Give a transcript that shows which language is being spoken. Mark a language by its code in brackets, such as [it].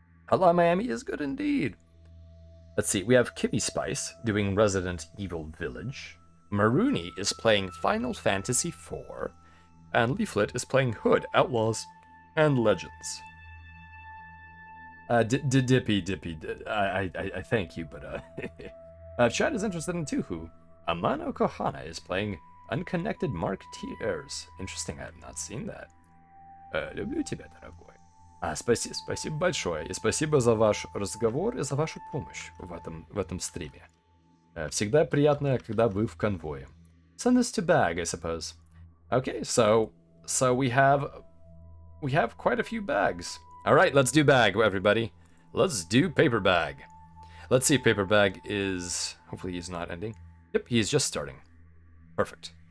[en] Hotline Miami is good indeed. Let's see, we have Kimmy Spice doing Resident Evil Village, Maruni is playing Final Fantasy IV, and Leaflet is playing Hood, Outlaws, and Legends. Dippy, I thank you, but Chad is interested in Tuhu. Amano Kohana is playing Unconnected Marketeers. Interesting, I have not seen that. [ru] Люблю тебя, дорогой. Спасибо большое, и спасибо за ваш разговор и за вашу помощь в этом стриме. Всегда приятно, когда вы в конвое. [en] Send this to bag, I suppose. Okay, so we have quite a few bags. All right, let's do bag, everybody. Let's do paper bag. Let's see if paper bag is... Hopefully he's not ending. Yep, he's just starting. Perfect.